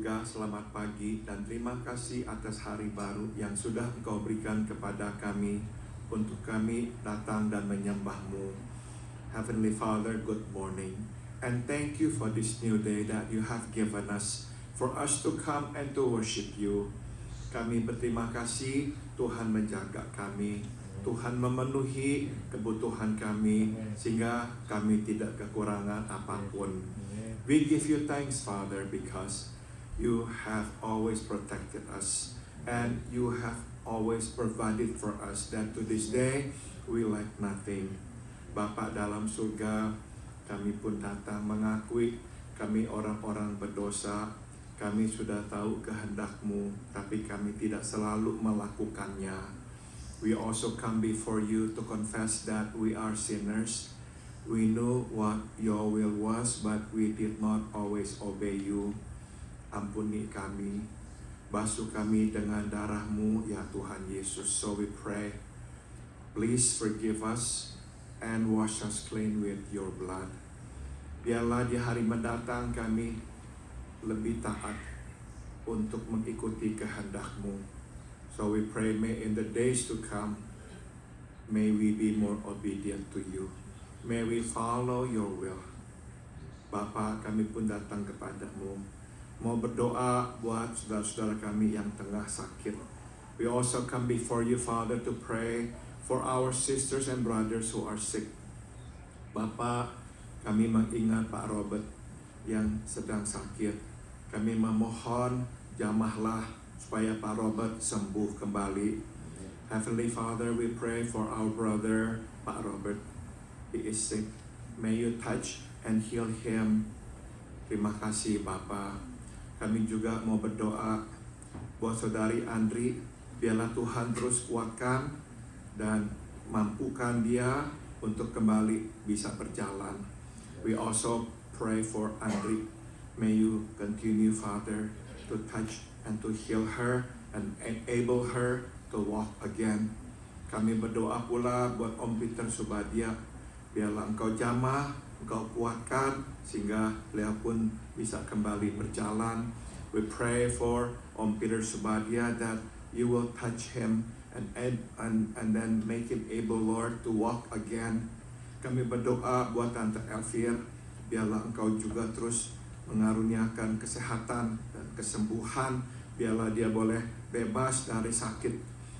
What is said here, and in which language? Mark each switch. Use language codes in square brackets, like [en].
[id] Selamat pagi dan terima kasih atas hari baru yang sudah Engkau berikan kepada kami untuk kami datang dan menyembah-Mu. [en] Heavenly Father, good morning. And thank you for this new day that you have given us for us to come and to worship you. [id] Kami berterima kasih Tuhan menjaga kami, Tuhan memenuhi kebutuhan kami sehingga kami tidak kekurangan apapun. [en] We give you thanks, Father, because you have always protected us and you have always provided for us that to this day we lack nothing. [id] Bapa dalam surga, kami pun datang mengakui kami orang-orang berdosa. Kami sudah tahu kehendak-Mu, tapi kami tidak selalu melakukannya. [en] We also come before you to confess that we are sinners. We know what your will was, but we did not always obey you. [id] Ampuni kami, basuh kami dengan darah-Mu, ya Tuhan Yesus. [en] So we pray, please forgive us and wash us clean with your blood. [id] Biarlah di hari mendatang kami lebih taat untuk mengikuti kehendak-Mu. [en] So we pray, may in the days to come, may we be more obedient to you. May we follow your will. [id] Bapa, kami pun datang kepadamu, mau berdoa buat saudara-saudara kami yang tengah sakit. [en] We also come before you, Father, to pray for our sisters and brothers who are sick. [id] Bapa, kami mengingat Pak Robert yang sedang sakit. Kami memohon jamahlah supaya Pak Robert sembuh kembali. [en] Heavenly Father, we pray for our brother Pak Robert. He is sick. May you touch and heal him. [id] Terima kasih Bapa. Kami juga mau berdoa buat saudari Andri, biarlah Tuhan terus kuatkan dan mampukan dia untuk kembali bisa berjalan. [en] We also pray for Andri. May you continue, Father, to touch and to heal her and enable her to walk again. [id] Kami berdoa pula buat Om Peter Subadia, biarlah Engkau jamah, Engkau kuatkan sehingga beliau pun bisa kembali berjalan. [en] We pray for Om Peter Subadia that you will touch him and then make him able, Lord, to walk again. [id] Kami berdoa buat Tante Elvir, biarlah Engkau juga terus mengaruniakan kesehatan dan kesembuhan, biarlah dia boleh bebas dari sakit.